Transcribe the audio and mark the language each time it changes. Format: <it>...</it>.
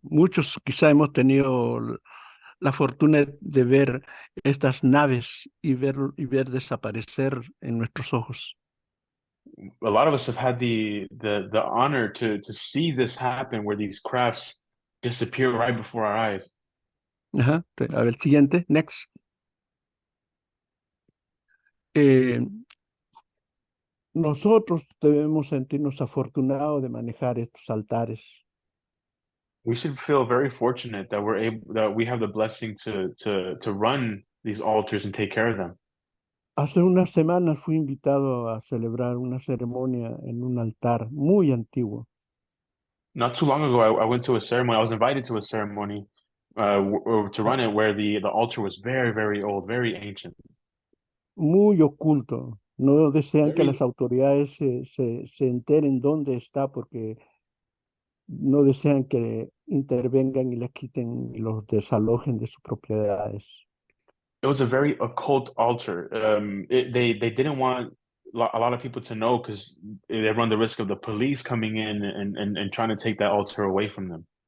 <es>Muchos quizá hemos tenido la fortuna de ver estas naves y ver desaparecer en nuestros ojos.</es> <en>A lot of us have had the honor to see this happen, where these crafts disappear right before our eyes.</en> <es>Ajá. A ver, siguiente, next. Eh, Nosotros debemos sentirnos afortunados de manejar estos altares.</es> <en>We should feel very fortunate that we have the blessing to run these altars and take care of them.</en> <es>Hace unas semanas fui invitado a celebrar una ceremonia en un altar muy antiguo,</es> <en>Not too long ago, I went to a ceremony. I was invited to a ceremony to run it where the altar was very, very old, very ancient.</en> <es>muy oculto. No desean que las</es> <en>Very,</en> <es>autoridades se enteren dónde está porque no desean que intervengan y les quiten y los desalojen de sus propiedades.</es> <en>it was a very occult altar. They didn't want a lot of people to know because they run the risk of the police coming in and trying to take that altar away from them.</en>